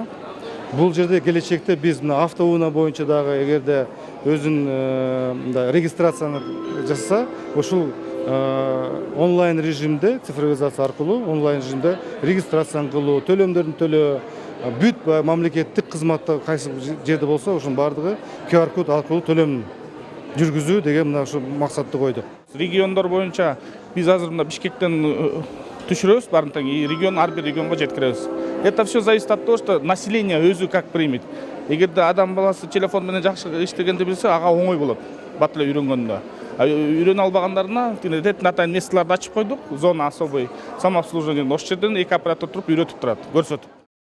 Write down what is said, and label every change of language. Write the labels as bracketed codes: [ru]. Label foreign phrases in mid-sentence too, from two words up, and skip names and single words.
[ky] Бул жерде келечекте биз мына автоунаа боюнча дагы эгерде өзүн регистрацияны жасаса, ушул онлайн режимде, цифровизация аркылуу онлайн режимде регистрацияны кылуу, төлөмдөрдүн төлөө, бүт мамлекеттик кызматта кайсы жерде болсо, ошонун баардыгы QR код аркылуу төлөм жүргүзүү деген мына ушу максатты койдук. Региондор боюнча биз азыр мына Бишкектен түшүрөбүз, баарын регион ар бир регионго жеткиребиз. [ru] Это все зависит от того, что население өзү как примет. [ky] Эгерде адам баласы телефон менен жакшы иштегенди билсе, ага оңой болот. Бат эле үйрөнгөндө. Үйрөнө албагандарына месторларды ачып койдук, [ru] зона особый самообслуживание. [ky] Ошол жерден эки оператор туруп үйрөтүп турат, көрсөтүп.